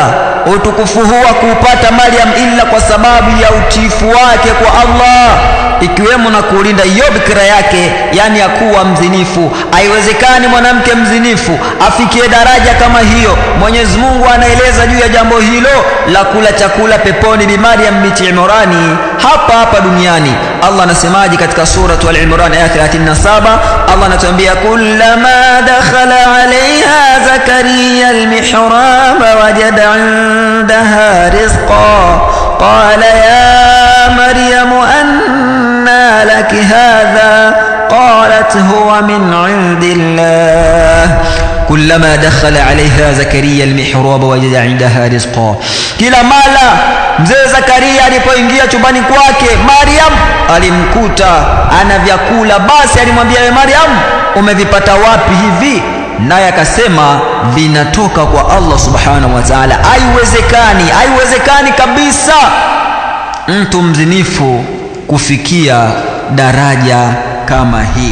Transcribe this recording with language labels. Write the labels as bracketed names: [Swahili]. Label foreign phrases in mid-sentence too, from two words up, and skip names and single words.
[Swahili] Utukufu huu kuupata Maryam ila kwa sababu ya utiifu wake kwa Allah, ikiwemo na kulinda hiyo bikira yake, yani ya kuwa mzinifu. Haiwezekani mwanamke mzinifu afikie daraja kama hiyo. Mwenyezi Mungu anaeleza juu ya jambo hilo la kula chakula peponi bi Maryam binti Imran hapa duniani. Allah anasemaje katika suratu Al-Imran aya 37? [Arabic] Allah anatuambia, كلما دخل عليها زكريا المحراب وجد عندها رزقا قال يا مريم أنى لك هذا قالت هو من عند الله. كلما دخل عليها زكريا المحراب وجد عندها رزقا. [Swahili] Kila mara mzee Zakaria alipoingia chumbani kwake, Maryam alimkuta ana vyakula. Basi alimwambia, ewe Maryam, umevipata wapi hivi? Naye akasema, vinatoka kwa Allah [Arabic] سبحانه وتعالى. [Swahili] Haiwezekani kabisa mtu mzinifu kufikia daraja kama hii.